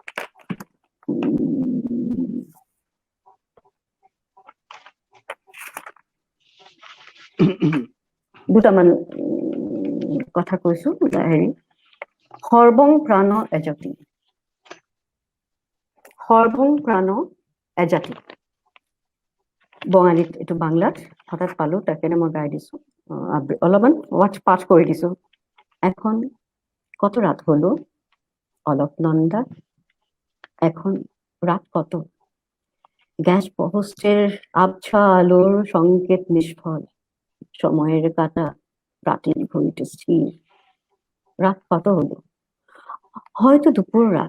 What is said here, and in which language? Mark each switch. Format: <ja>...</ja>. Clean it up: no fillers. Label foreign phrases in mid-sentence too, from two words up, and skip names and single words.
<as>দুটামান কথা কৈছো। সৰ্বং প্ৰাণ এজাতি, সৰ্বং প্ৰাণ এজাতি, বঙালীত এইটো বাংলাত হঠাৎ পালো, তাকে মই গাই দিছো, অলপমান পাঠ কৰি দিছো।</as> <bn>এখন কত রাত হলো অলকনন্দা? এখন রাত কত? গ্যাস পোস্টের আবছা আলোর সংকেত নিষ্ফল, সময়ের কাঁটা রাতের ঘড়িতে স্থির। রাত কত হলো? হয়তো দুপুর রাত।</bn>